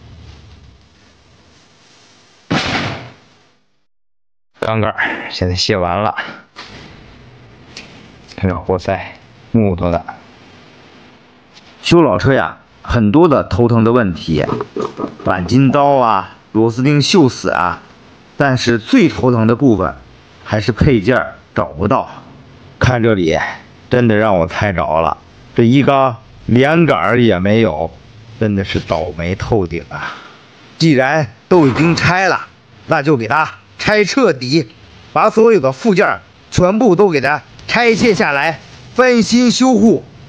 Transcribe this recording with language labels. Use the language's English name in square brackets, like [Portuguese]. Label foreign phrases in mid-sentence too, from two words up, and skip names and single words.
[Chinese] 缸蓋現在卸完了，看這活塞，木頭的。修老車呀，很多的頭疼的問題，鈑金刀啊，螺絲釘鏽死啊。但是最頭疼的部分還是配件找不到。看這裡，真的讓我猜着了，這一缸連桿也沒有，真的是倒霉透頂啊！既然都已經拆了，那就給它拆徹底，把所有的附件全部都給它拆卸下來，翻新修護。